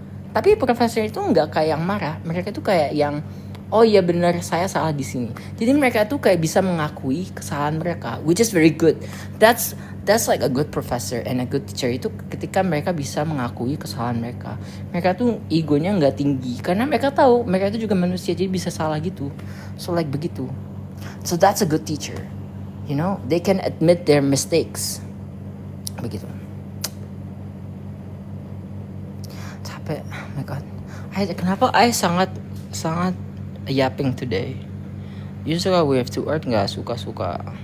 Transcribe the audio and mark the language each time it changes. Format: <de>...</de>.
<id>Tapi profesor itu nggak kayak yang marah. Mereka tuh kayak yang, oh iya benar, saya salah di sini. Jadi mereka tuh kayak bisa mengakui kesalahan mereka,</id> <en>which is very good. That's like a good professor and a good teacher</en> <id>itu ketika mereka bisa mengakui kesalahan mereka. Mereka tuh egonya nggak tinggi karena mereka tahu mereka itu juga manusia, jadi bisa salah gitu.</id> <en>So like</en> <id>begitu.</id> <en>So that's a good teacher. You know, they can admit their mistakes.</en> <id>Begitu. Capek,</id> <en>oh my god.</en> <id>Kenapa</id> <en>I</en> <id>sangat</id> <en>yapping today? Usually we have to work,</en> <id>nggak suka.</id>